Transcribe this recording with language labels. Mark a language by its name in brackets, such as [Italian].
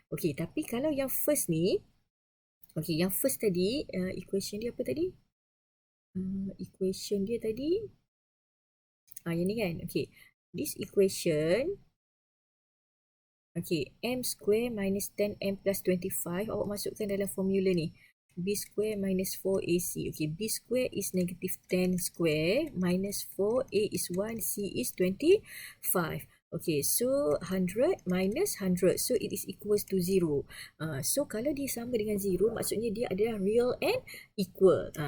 [Malay] Okay, tapi kalau yang first ni, okay, yang first tadi, equation dia apa tadi? Equation dia tadi, yang ni kan? [English] Okay, this equation, Okay, m square minus 10m plus 25. [Malay] Awak masukkan dalam formula ni. [English] B square minus 4AC. Okay, B square is negative 10 square minus 4, A is 1, C is 25. Okay, so 100 minus 100. So, it is equals to 0. [Malay] So, kalau dia sama dengan 0, maksudnya dia adalah [English] real and equal.